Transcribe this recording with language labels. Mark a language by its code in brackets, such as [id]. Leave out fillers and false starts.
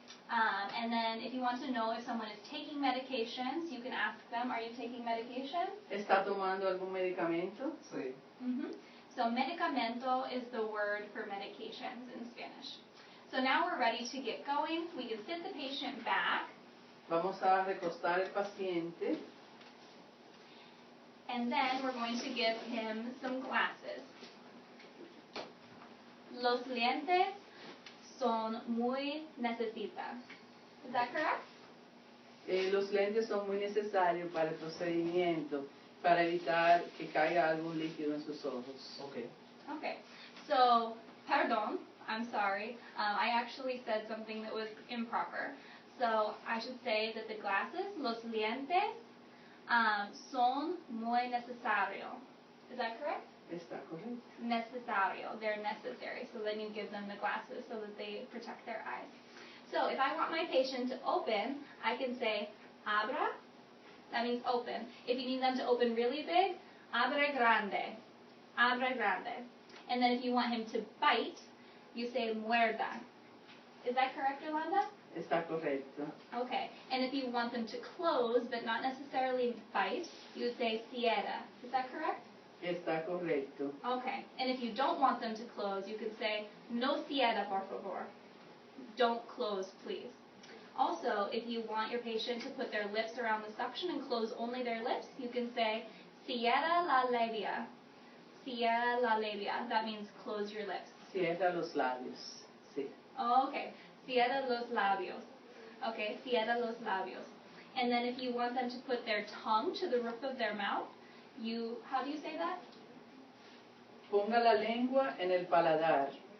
[en] And then if you want to know if someone is taking medications, you can ask them, are you taking medication? [es] ¿Está tomando algún medicamento? Sí. [en] So medicamento is the word for medications in Spanish. So now we're ready to get going. We can sit the patient back. [es] Vamos a recostar el paciente. [en] And then we're going to give him some glasses. [es] Los lentes son muy necesitas. [en] Is that correct? [es] Los lentes son muy necesarios para el procedimiento, para evitar que caiga algún líquido en sus ojos. [en] Okay. Okay. So, perdón, I'm sorry. I actually said something that was improper. So, I should say that the glasses, [es] los lentes, son muy necesario. [en] Is that correct? [es] Está correcto. [en] Necesario. They're necessary. So then you give them the glasses so that they protect their eyes. So if I want my patient to open, I can say abra. That means open. If you need them to open really big, [es] abre grande. Abre grande. [en] And then if you want him to bite, you say muerda. Is that correct, Yolanda? [es] Está correcto. [en] Okay. And if you want them to close but not necessarily bite, you would say [es] cierra. [en] Is that correct? [es] Está correcto. [en] Okay. And if you don't want them to close, you could say [es] no cierra, por favor. [en] Don't close, please. Also, if you want your patient to put their lips around the suction and close only their lips, you can say [es] cierra la labia. Cierra la labia. [en] That means close your lips. [es] Cierra los labios. Sí. Oh, okay. Cierra los labios. Okay, cierra los labios. [en] And then if you want them to put their tongue to the roof of their mouth, how do you say that? [es] Ponga la lengua en el paladar,